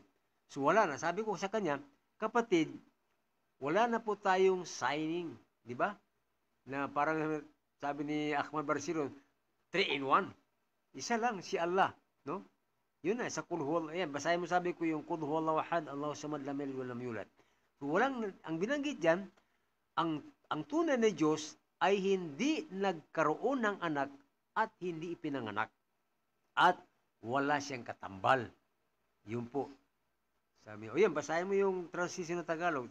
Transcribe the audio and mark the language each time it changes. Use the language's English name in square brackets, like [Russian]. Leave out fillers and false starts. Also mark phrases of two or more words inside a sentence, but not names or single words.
[Filipino] So, wala na. Sabi ko sa kanya, kapatid, wala na po tayong signing, di ba? Na parang sabi ni Ahmad Barsiro, 3 in 1. Isa lang, si Allah, no? Yun na, sa [Arabic] قل هو الله, [Filipino] ayan, basahin mo sabi ko yung [Arabic] قل هو الله أحد الله الصمد لم يلد ولم يولد. [Filipino] So, ang binanggit diyan, ang tunay na Diyos ay hindi nagkaroon ng anak at hindi ipinanganak. At wala siyang katambal. Yun po. Sabi niya, yan, basahin mo yung translation na Tagalog.